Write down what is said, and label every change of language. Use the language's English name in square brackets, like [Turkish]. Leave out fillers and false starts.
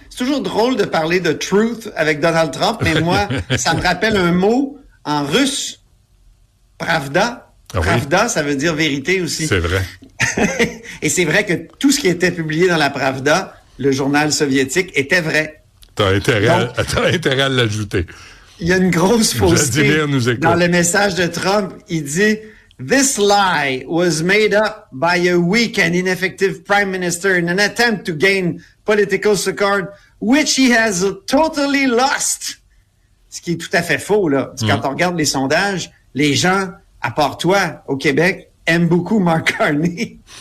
[French] C'est toujours drôle de parler de truth avec Donald Trump, mais moi, ça me rappelle un mot en russe, pravda. Pravda, ça veut dire vérité aussi. C'est vrai. Et c'est vrai que tout ce qui était publié dans la Pravda, le journal soviétique, était vrai. T'as intérêt à l'ajouter. Il y a une grosse fausseté dans le message de Trump. Il dit [English] « This lie was made up by a weak and ineffective prime minister in an attempt to gain political support, which he has totally lost. » [French] Ce qui est tout à fait faux, là. Quand on regarde les sondages, les gens, à part toi, au Québec, aiment beaucoup Mark Carney.